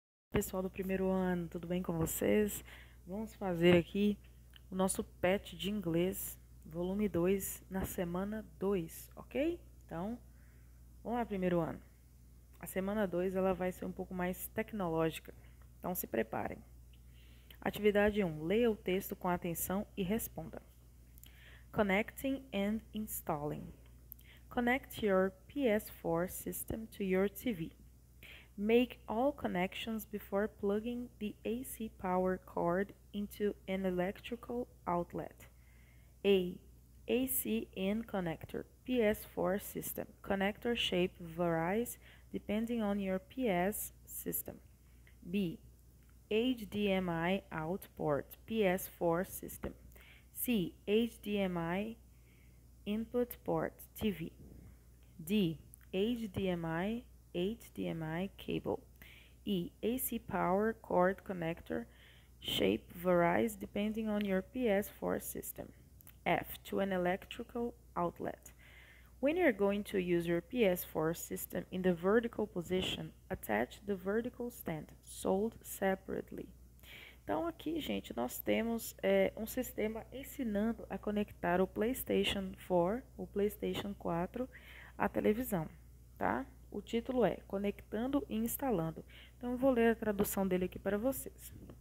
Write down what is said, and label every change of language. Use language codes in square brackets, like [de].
[pt] pessoal do primeiro ano, tudo bem com vocês? Vamos fazer aqui o nosso PET de inglês, volume 2, na semana 2, ok? Então, vamos lá, primeiro ano. A semana 2 ela vai ser um pouco mais tecnológica, então se preparem. Atividade 1. Leia o texto com atenção e responda. [en] Connecting and installing. Connect your PS4 system to your TV. Make all connections before plugging the AC power cord into an electrical outlet. A. AC in connector, PS4 system. Connector shape varies depending on your PS system. B. HDMI out port, PS4 system. C. HDMI input port, TV. D. HDMI cable. E. AC power cord connector shape varies depending on your PS4 system. F. To an electrical outlet. When you're going to use your PS4 system in the vertical position, attach the vertical stand, sold separately. [pt] Então aqui, gente, nós temos um sistema ensinando a conectar o PlayStation 4, o PlayStation 4 à televisão, tá? O título é Conectando e Instalando. Então eu vou ler a tradução dele aqui para vocês.